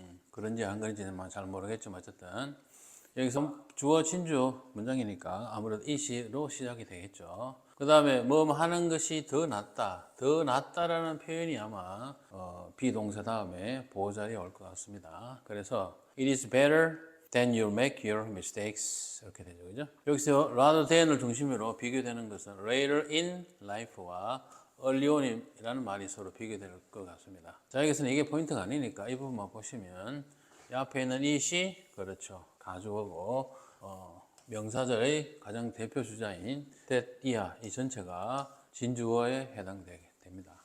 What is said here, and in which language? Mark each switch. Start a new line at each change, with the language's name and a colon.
Korean: 그런지 안 그런지는 잘 모르겠지만 어쨌든 여기서 주어, 진주어 문장이니까 아무래도 it로 시작이 되겠죠. 그 다음에 뭐 하는 것이 더 낫다. 더 낫다라는 표현이 아마 비동사 다음에 보호 자리에 올 것 같습니다.
English: 그래서 it is better than you make your mistakes
Korean: 이렇게 되죠. 그죠? 여기서 rather than을 중심으로 비교되는 것은 later in life와 early on이라는 말이 서로 비교될 것 같습니다. 자, 여기서는 이게 포인트가 아니니까 이 부분만 보시면 이 앞에 있는 it이 그렇죠. 가주어고 명사절의 가장 대표 주자인 that, 이 전체가 진주어에 해당되게 됩니다.